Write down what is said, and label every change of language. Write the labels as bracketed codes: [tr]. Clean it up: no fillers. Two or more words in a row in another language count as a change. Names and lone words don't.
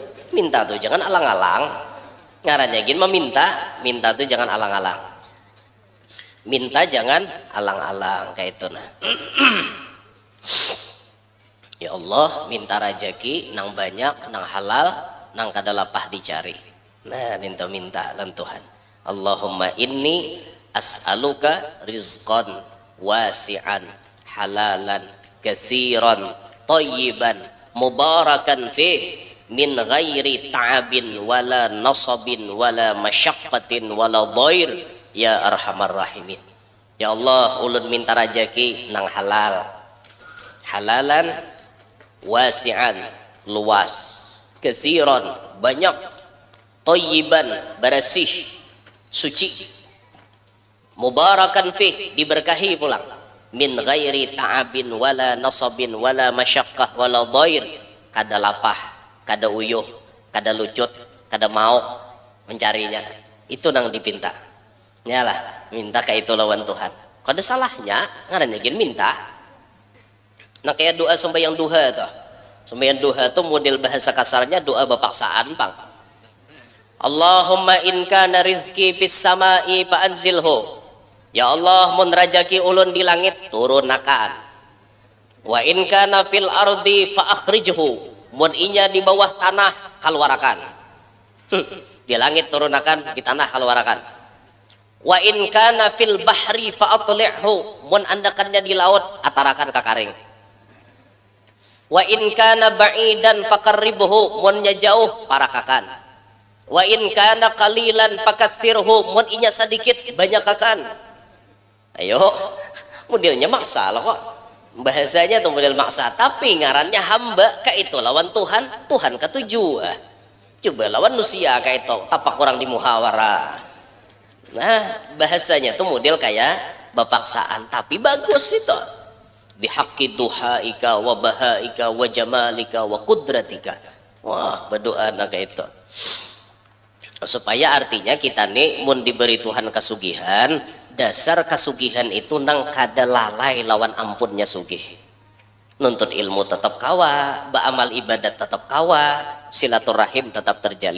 [bjn] Minta tuh jangan alang-alang. Ngarannya gini minta tuh jangan alang-alang. Minta jangan alang-alang kayak itu nah. [ar] يا الله, [bjn] minta rajaki nang banyak, nang halal, nang kada lapah dicari. Nah, minta lan Tuhan. [ar] اللهم إني أسألك رزقا واسعا حلالا كثيرا طيبا مباركا فيه من غير تعب ولا نصب ولا مشقة ولا ضير يا أرحم الراحمين. يا الله, [bjn] ulun minta rajaki nang halal, [ar] حلالا واسعا [bjn] luas, katsiran banyak, thayyiban bersih suci, [ar] مباركا فيه [bjn] diberkahi pulang, [ar] من غير تعب ولا نصب ولا مشقة ولا ضير, [bjn] kada lapah, kada uyuh, kada lucut, kada mau mencarinya. Itu nang dipinta. Nyalah, minta kayak itu lawan Tuhan. Kada salahnya ngarannya gin minta. Nah kayak doa sembahyang duha tuh. Sembahyang duha tuh model bahasa kasarnya doa bapaksaan pang. [ar] اللهم إن كان رزقي في السماء فأنزله. يا الله, [bjn] mun rajaki ulun di langit turunakan. [ar] وإن كان في الأرض فأخرجه. [bjn] Mun inya di bawah tanah keluarakan. Di langit turunakan, di tanah keluarakan. [ar] وإن كان في البحر فأطلعه. [bjn] Mun andakannya di laut atarakan ka karing. [ar] وإن كان بعيدا فقربه. [bjn] Munnya jauh parakakan. [ar] وإن كان قليلا فكثره. [bjn] Mun inya sedikit banyakakan. Ayo, modelnya maksa lah kok. Bahasanya tuh model maksa, tapi ngarannya hamba kayak itu lawan Tuhan, Tuhan ketujuh. Coba lawan manusia kayak itu, tapak orang di muhawara. Nah, bahasanya tuh model kayak bapaksaan, tapi bagus itu. [ar] بحق ضحائك وبهائك وجمالك وقدرتك. [bjn] Wah, berdoa nah kayak itu. Supaya artinya kita nih mun diberi Tuhan kesugihan, dasar kasugihan itu nang kada lalai lawan ampunnya sugih. Nuntut ilmu tetap kawa, ba'amal ibadat tetap kawa, silaturahim tetap terjalin.